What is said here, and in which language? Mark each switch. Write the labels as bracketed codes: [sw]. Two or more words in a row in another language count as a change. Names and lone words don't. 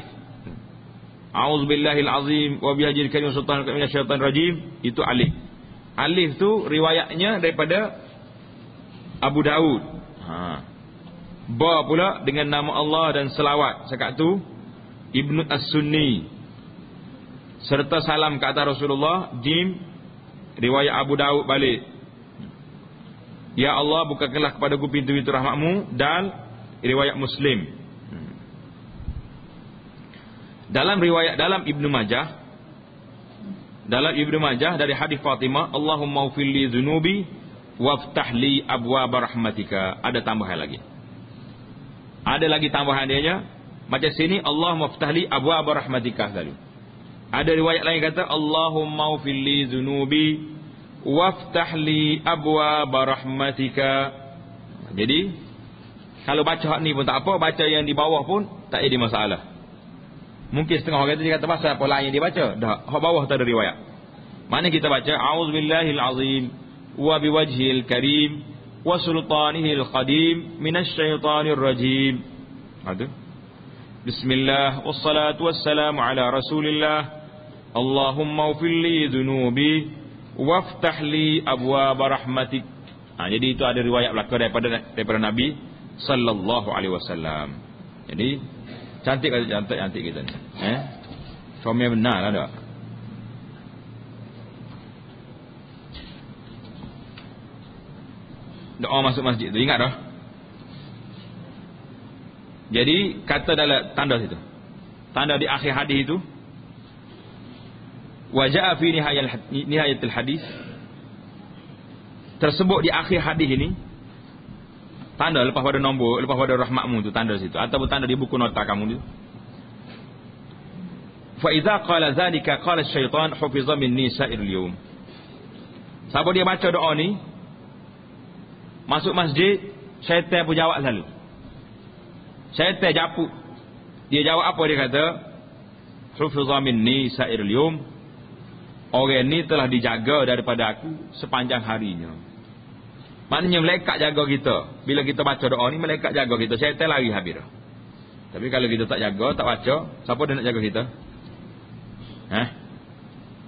[ar] أعوذ بالله العظيم وبوجهه الكريم سلطان من الشيطان الرجيم. [ms] Itu alif. Alif tu riwayatnya daripada Abu Daud. Ba pula dengan nama Allah dan selawat. Sekat tu Ibnu As-Sunni. Serta salam ke atas Rasulullah. Jim riwayat Abu Daud balik. Ya Allah, bukakanlah kepadaku pintu-pintu rahmat-Mu. Dan riwayat Muslim. Dalam riwayat dalam Ibnu Majah, dari hadis Fatimah, [ar] اللهم اغفر لي ذنوبي وافتح لي أبواب رحمتك. [ms] Ada tambahan lagi. Ada lagi tambahan dia. Macam sini [ar] اللهم افتح لي أبواب رحمتك [ms] tadi. Ada riwayat lain kata [ar] اللهم اغفر لي ذنوبي وافتح لي أبواب رحمتك. [ms] Jadi kalau baca hak ni pun tak apa, baca yang di bawah pun tak ada masalah. Mungkin setengah orang dia kata pasal apa lain yang dia baca. Dah, hak bawah tak ada riwayat. Mana kita baca [ar] أعوذ بالله العظيم وبوجهه الكريم وسلطانه القديم من الشيطان الرجيم. Ada. بسم الله والصلاة والسلام على رسول الله. اللهم اغفر لي ذنوبي وافتح لي أبواب رحمتك. [ms] Jadi itu ada riwayat belaka daripada Nabi [ar] صلى الله عليه وسلم. [ms] Jadi cantik kita ni. Suami benar lah tak? Doa masuk masjid tu, ingat dah. Jadi kata dalam tanda situ, tanda di akhir hadis itu, [ar] وجاء في نهاية الحديث, [ms] tersebut di akhir hadis ini, tanda lepas pada nombor, lepas pada rahmatmu tu, tanda situ, ataupun tanda di buku nota kamu tu. [ar] فإذا قال ذلك قال الشيطان حفظ مني سائر اليوم. [ms] Siapa dia baca doa ni masuk masjid, syaitan pun jawab selalu. Syaitan japuk. Dia jawab apa dia kata? [ar] حفظ مني سائر اليوم. [ms] Orang ni telah dijaga daripada aku sepanjang harinya. Maknanya malaikat jaga kita. Bila kita baca doa ni, malaikat jaga kita. Syaitan lari habis dah. Tapi kalau kita tak jaga, tak baca, siapa dia nak jaga kita?